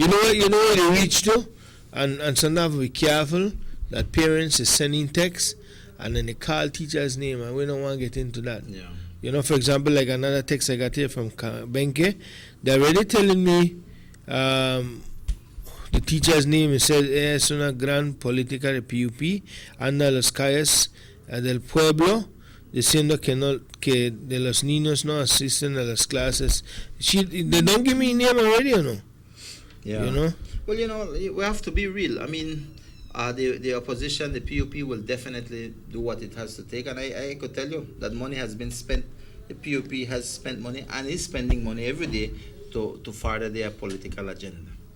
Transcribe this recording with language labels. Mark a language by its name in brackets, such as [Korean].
[English] You know what they reach to, and sometimes we be careful that parents is sending texts and then they call teacher's name, and we don't want to get into that. Yeah. For example, like another text I got here from Benke, they're already telling me the teacher's name. [Spanish] It says es una gran política de PUP anda las calles del pueblo diciendo que de los niños no asisten a las clases. [English] They don't give me name already, or no? Yeah. Well, we have to be real. I mean, the opposition, the PUP, will definitely do what it has to take, and I could tell you that money has been spent. The PUP has spent money and is spending money every day to further their political agenda.